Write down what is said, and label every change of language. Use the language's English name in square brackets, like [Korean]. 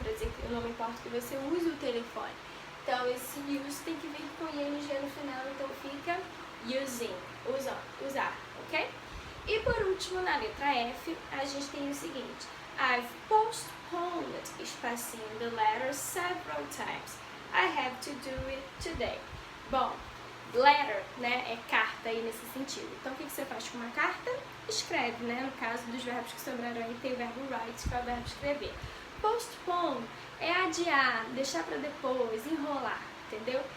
[Portuguese] Para dizer que eu não me importo que você use o telefone. Então, esse use tem que vir com ing no final, então fica using, usar, ok? E por último, na letra F, a gente tem o seguinte. [English] I've postponed, espacinho, the letter several times. I have to do it today. [Portuguese] Bom, letter, né, é carta aí nesse sentido. Então, o que você faz com uma carta? Escreve, né? No caso dos verbos que sobraram aí, tem o verbo write, que é o verbo escrever. Postpone é adiar, deixar para depois, enrolar, entendeu?